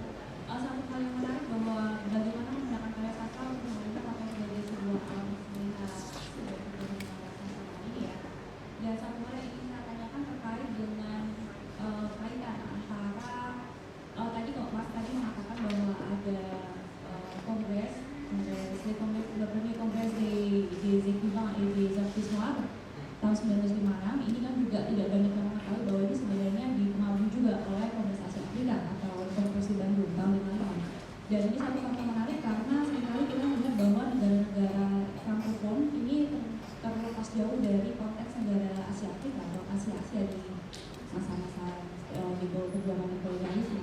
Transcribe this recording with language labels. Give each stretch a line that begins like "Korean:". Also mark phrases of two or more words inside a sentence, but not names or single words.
Indonesian: Satu hal yang menarik bahwa bagaimana menggunakan karya sastra untuk pemerintah atau sebagai sebuah alat melihat ini ya. Dan satu hal yang ingin saya tanyakan terkait dengan kaitan antara tadi kalau Mas tadi mengatakan bahwa ada kongres
French: le premier kongres des écrivains et des artistes noirs
Indonesian: tahun 1956 ini kan juga tidak banyak yang mengetahui bahwa ini sebenarnya dipengaruhi juga oleh Kongres Asia Afrika atau Konferensi Bandung tahun 55. Dan ini satu faktor menarik karena seringkali kita melihat bahwa negara-negara Frankofon ini terlepas jauh dari konteks negara Asia Afrika atau Asia di masa-masa di bawah perjuangan kolonialisme.